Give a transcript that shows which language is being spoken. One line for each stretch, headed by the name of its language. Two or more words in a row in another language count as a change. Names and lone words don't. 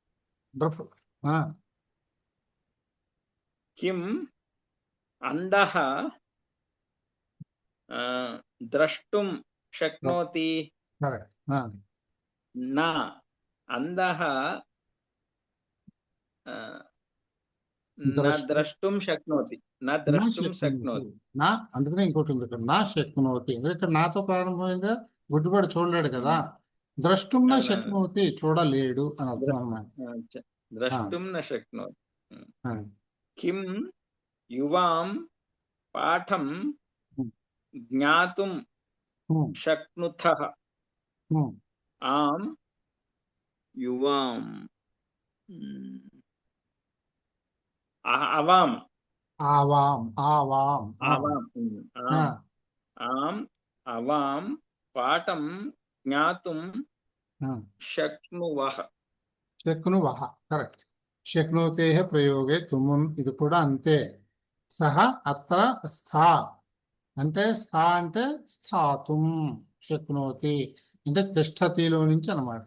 Sanskrit: किम् अन्धः द्रष्टुं शक्नोति? न, अन्धः न द्रष्टुं शक्नोति न నా द्रष्टुं శక్నోతి शक्नोति
Telugu: నా అందుకనే ఇంకోటి ఉంది ఇక్కడ
Sanskrit: न शक्नोति
Telugu: ఎందుకంటే ఇక్కడ నాతో ప్రారంభమైందా గుడ్డిపడి చూడలేడు కదా
Sanskrit: द्रष्टुं न शक्नोति
Telugu: చూడలేడు అని అర్థం అన్నమాట
Sanskrit: द्रष्टुं न शक्नोति ఆ, किं युवां पाठं ज्ञातुं ఉమ్, शक्नुतः ఉమ్. आम युवां आवाम आवां आवां आ, आवाम ఆ, आम आवाम पाठं ज्ञातुं ఆ. शक्नुवः
Telugu: శక్నువః కరెక్ట్
Sanskrit: शक्नोते प्रयोगे तुमुन्
Telugu: ఇది కూడా అంతే
Sanskrit: सह अत्र स्था
Telugu: అంటే స్థా అంటే
Sanskrit: स्थातुं शक्नोति
Telugu: అంటే తిష్టతిలో నుంచి అన్నమాట